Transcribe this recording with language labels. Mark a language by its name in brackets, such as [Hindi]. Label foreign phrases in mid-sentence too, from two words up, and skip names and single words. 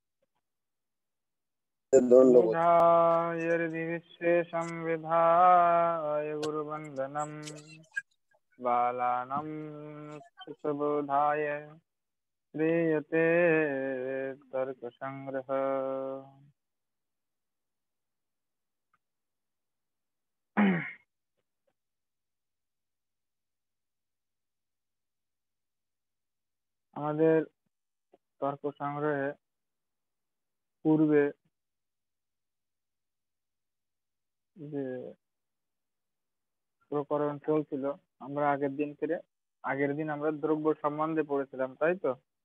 [Sanskrit] दंडवत विधायर्विश्वेशं विधाय गुरुवन्दनं बालानां सुखबोधाय क्रियते तर्कसङ्ग्रह। [Bangla] আমাদের তর্ক সংগ্রহে পূর্বে যে প্রকরণ চলছিল, আমরা আগের দিন আমরা দ্রব্য সম্বন্ধে পড়েছিলাম, তাই তো?